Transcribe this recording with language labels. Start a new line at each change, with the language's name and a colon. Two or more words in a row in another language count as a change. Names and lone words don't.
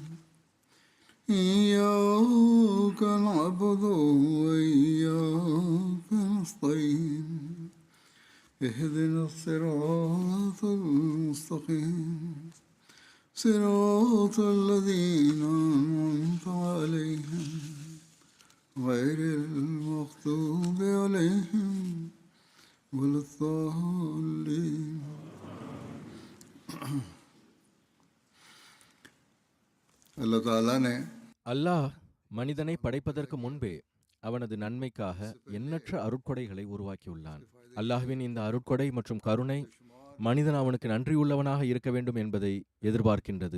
Arabic: إياك نعبد وإياك نستعين اهدنا الصراط المستقيم صراط الذين أنعمت عليهم غير المغضوب عليهم ولا الضالين.
Tamil: அல்லாஹ் தஆலா ने அல்லாஹ் மனிதனை படைப்பதற்கு முன்பே அவனது நன்மைக்காக எண்ணற்ற அருட்கொடைகளை உருவாக்கியுள்ளான். அல்லாஹ்வின் இந்த அருட்கொடை மற்றும் கருணை மனிதன் அவனுக்கு நன்றியுள்ளவனாக இருக்க வேண்டும் என்பதை எதிர்பார்க்கின்றது.